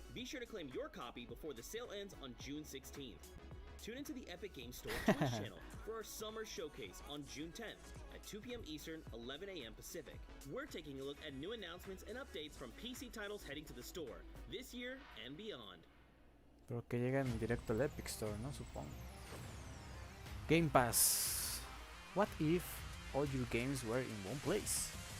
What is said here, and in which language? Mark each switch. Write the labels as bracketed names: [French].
[English] Be sure to claim your copy before the sale ends on June 16th. Tune into the Epic Games Store Twitch channel for our summer showcase on June 10th at 2 p.m. Eastern, 11 a.m. Pacific. We're taking a look at new announcements and updates from PC titles heading to the store this year and beyond. [Spanish] Pero que llegan directo al Epic Store, ¿no? Supongo. Game Pass. [English] What if all your games were in one place?